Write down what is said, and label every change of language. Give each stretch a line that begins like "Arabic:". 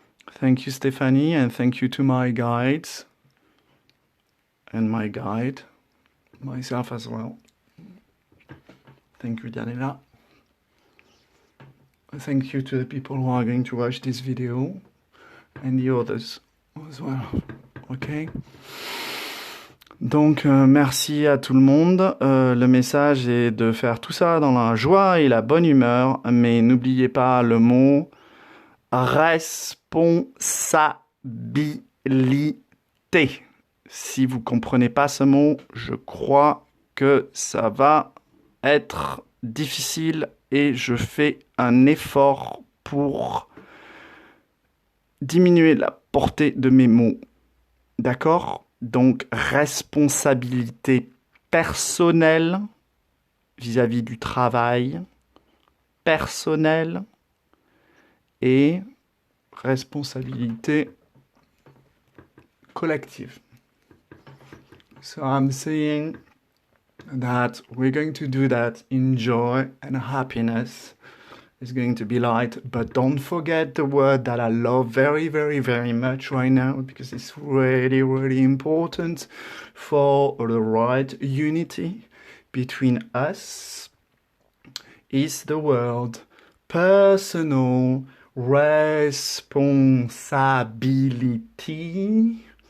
English: Thank you, Stephanie, and thank you to my guides and my guide, myself as well. Thank you, Daniela. Thank you to the people who are going to watch this video and the others as well. Ok?
French: Donc, merci à tout le monde. Le message est de faire tout ça dans la joie et la bonne humeur, mais n'oubliez pas le mot responsabilité. Si vous comprenez pas ce mot, je crois que ça va être difficile et je fais un effort pour diminuer la portée de mes mots. D'accord? Donc, responsabilité personnelle vis-à-vis du travail, personnelle et responsabilité collective.
English: So I'm saying that we're going to do that in joy and happiness. It's going to be light, but don't forget the word that I love very, very, very much right now because it's really, really important for the right unity between us is the word personal responsibility.